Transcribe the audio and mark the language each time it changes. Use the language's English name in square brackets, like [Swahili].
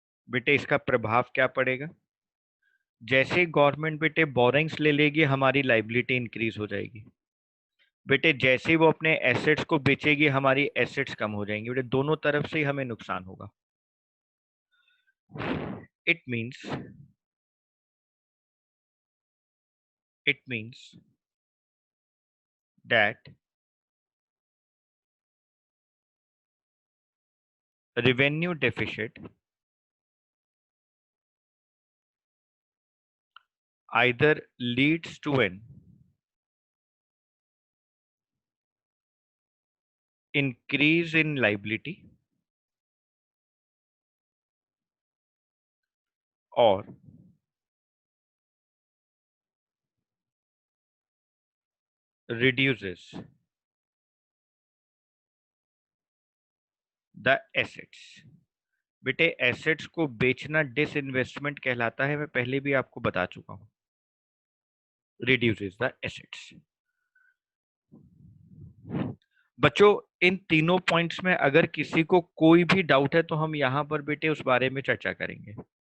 [Hindi] बेटे इसका प्रभाव क्या पड़ेगा? जैसे गवर्नमेंट बेटे बोरिंग्स ले लेगी, हमारी लाइबिलिटी इंक्रीज हो जाएगी। बेटे जैसे ही वो अपने एसेट्स को बेचेगी, हमारी एसेट्स कम हो जाएंगी। बेटे दोनों तरफ से ही हमें नुकसान होगा। [English] It means that revenue deficit either leads to an increase in liability or reduces the assets। [Hindi] बेटे एसेट्स को बेचना डिसइन्वेस्टमेंट कहलाता है, मैं पहले भी आपको बता चुका हूं। [English] Reduces the assets. [Hindi] बच्चों इन तीनों पॉइंट्स में अगर किसी को कोई भी डाउट है तो हम यहाँ पर बेटे उस बारे में चर्चा करेंगे।